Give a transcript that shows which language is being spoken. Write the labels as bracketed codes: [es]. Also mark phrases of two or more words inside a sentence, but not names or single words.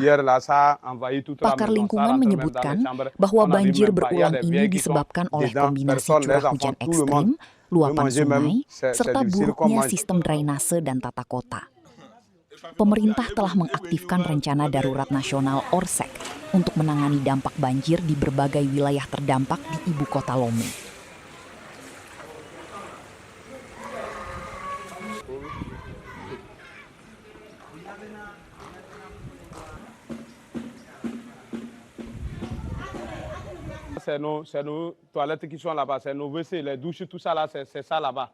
[id] Pakar lingkungan menyebutkan bahwa banjir berulang ini disebabkan oleh kombinasi curah hujan ekstrim, luapan sungai, serta buruknya sistem drainase dan tata kota. Pemerintah telah mengaktifkan rencana darurat nasional ORSEK untuk menangani dampak banjir di berbagai wilayah terdampak di ibu kota Lomé. [fr] C'est nos toilettes qui sont là-bas, c'est nos WC, les douches, tout ça là, c'est ça là-bas.